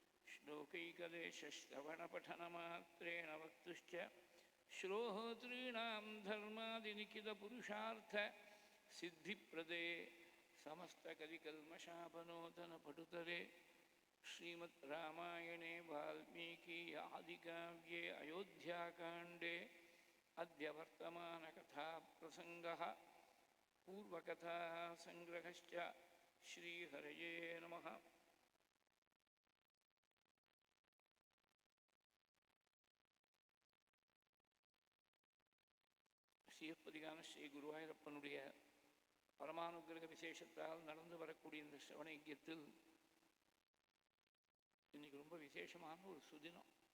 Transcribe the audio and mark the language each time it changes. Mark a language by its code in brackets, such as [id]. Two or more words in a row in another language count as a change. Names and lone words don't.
[sa] श्लोकैकदेशश्रवणपठनमात्रेण वक्तुश्च श्रोतॄणां धर्मादिनिखिलपुरुषार्थ सिद्धिप्रदे समस्तकलिकल्मषापनोदनपटुतरे श्रीमद् रामायणे वाल्मीकि आदिकाव्ये अयोध्याकाण्डे अद्य वर्तमानकथाप्रसङ्गः पूर्वकथासङ्ग्रहश्च. श्रीहरये नमः. [ta] ஸ்ரீயப்பதிகான ஸ்ரீ குருவாயூரப்பனுடைய பரமானுகிரக விசேஷத்தால் நடந்து வரக்கூடிய இந்த சிரவண யஜ்ஞத்தில் இன்னைக்கு ரொம்ப விசேஷமான ஒரு சுதினம்.